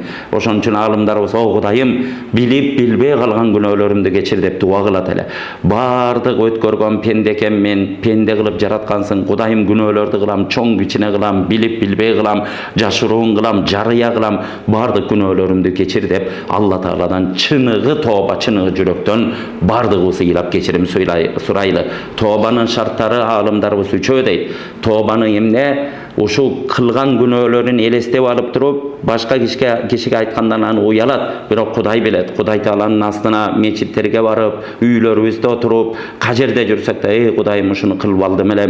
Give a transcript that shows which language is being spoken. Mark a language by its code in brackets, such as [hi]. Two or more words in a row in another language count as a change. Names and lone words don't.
[ky] Ошон үчүн аалымдарыбыз, о Кудайым, билип билбей калган күнөөлөрүмдү кечир деп дуа кылат эле. Бардык өткөргөн пенде экенмин, пенде кылып жараткансың. Кудайым, күнөөлөрдү кылам, чоң кичине кылам, билип билбей кылам, жашыруун кылам, жарыя кылам, бардык күнөөлөрүмдү кечир деп Алла Тааладан чыныгы tooba çыныğı жүрөктөн бардыгыбыз ыйлап кечирим сурайлы. Тообанын шарттары аалымдарыбыз үчөө дейт. Тообаны эмне? Ушул кылган күнөөлөрүн элестеп алып туруп, башка кишиге айткандан аны уялат. Бирок Кудай билет. Кудай Тааланын астына мечиттерге барып, үйлөрүбүздө отуруп, кажерде жүрсөк да, ey Кудайым ушуну кылып алдым элем.